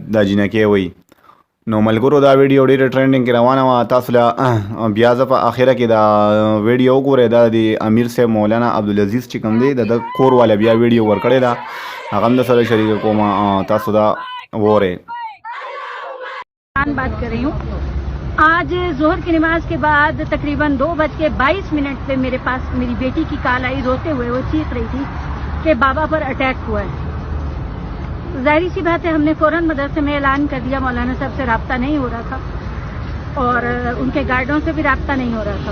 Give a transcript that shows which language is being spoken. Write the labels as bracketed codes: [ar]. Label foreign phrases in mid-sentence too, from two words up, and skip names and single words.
[ps] دا جنکۍ وایي. نو ملګرو دا ویډیو ډېره ټرینډینګ کې روانه وه. تاسو له بیا زه په اخره کې دا ویډیو وګورئ. دا د امیر صاحب مولانا عبدالعزیز چې کوم دی د کور والا بیا ویډیو ورکړې ده، هغه هم د سره شریک کوم. تاسو دا وګورئ. [ur] بات کر رہی ہوں. آج ظہر کی نماز کے بعد تقریباً 2:22 پہ میرے پاس میری بیٹی کی کال آئی. روتے ہوئے وہ چیخ رہی تھی کہ بابا پر اٹیک ہوا ہے. ظاہری سی بات ہے، ہم نے فوراً مدرسے میں اعلان کر دیا. مولانا صاحب سے رابطہ نہیں ہو رہا تھا اور ان کے گارڈوں سے بھی رابطہ نہیں ہو رہا تھا.